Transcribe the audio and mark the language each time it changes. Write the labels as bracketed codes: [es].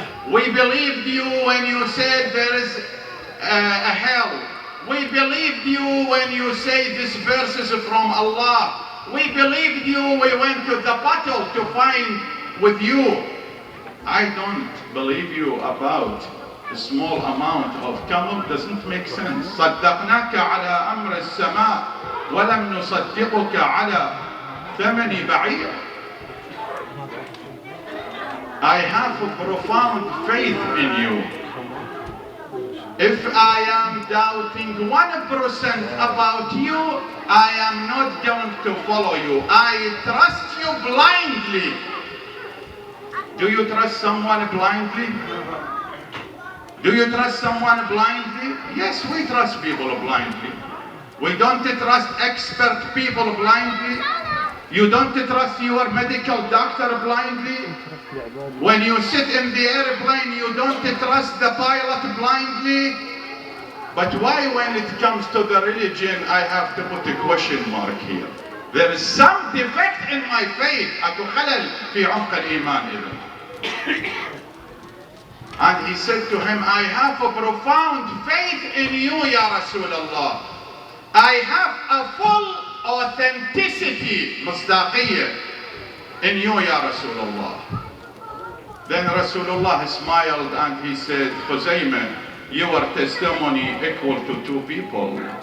[en] We believed you when you said there is a hell. We believed you when you say this verse is from Allah. We believed you, we went to the battle to find with you. I don't believe you about a small amount of camel. Doesn't make sense. [ar] صدقناك على أمر السماء ولم نصدقك على ثمن بعير. [en] I have a profound faith in you. If I am doubting 1% about you, I am not going to follow you. I trust you blindly. Do you trust someone blindly? Do you trust someone blindly? Yes, we trust people blindly. We don't trust expert people blindly. You don't trust your medical doctor blindly. When you sit in the airplane, you don't trust the pilot blindly. But why, when it comes to the religion, I have to put a question mark here? There is some defect in my faith. [ar] أكو خلل في عمق الإيمان إذن. [en] And he said to him, I have a profound faith in you, Ya Rasulullah. I have a full authenticity, مصداقية, in you, Ya Rasulullah. Then Rasulullah smiled and he said, Khuzaymah, your testimony equal to two people.